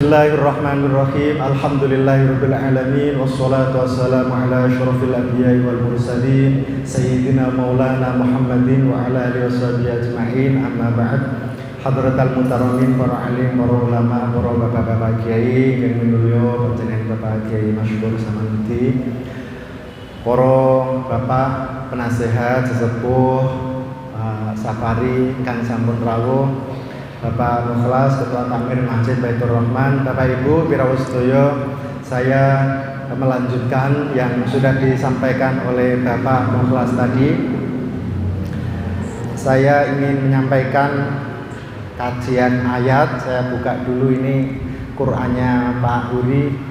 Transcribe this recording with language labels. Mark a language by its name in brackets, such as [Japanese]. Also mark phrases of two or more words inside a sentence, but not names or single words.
[Arabic] بسم الله الرحمن الرحيم. الحمد لله رب العالمين والصلاة والسلام على أشرف الأنبياء والمرسلين سيدنا مولانا محمد وعلى آله وصحبه أجمعين. أما بعد. حضرات المحترمين, [Indonesian] para alim, para ulama, para bapak-bapak kiai yang [Javanese] minulya panjenengan [Indonesian] Bapak Kiai Masyhur Samanti, para bapak penasehat sesepuh Safari [Javanese] kang sampun rawuh, [Indonesian] Bapak Mukhlas, Ketua Takmir Masjid Baitur Rahman, Bapak Ibu [Javanese] pirawu sedaya, [Indonesian] saya melanjutkan yang sudah disampaikan oleh Bapak Mukhlas tadi. Saya ingin menyampaikan kajian ayat. Saya buka dulu ini Qur'annya Pak Huri.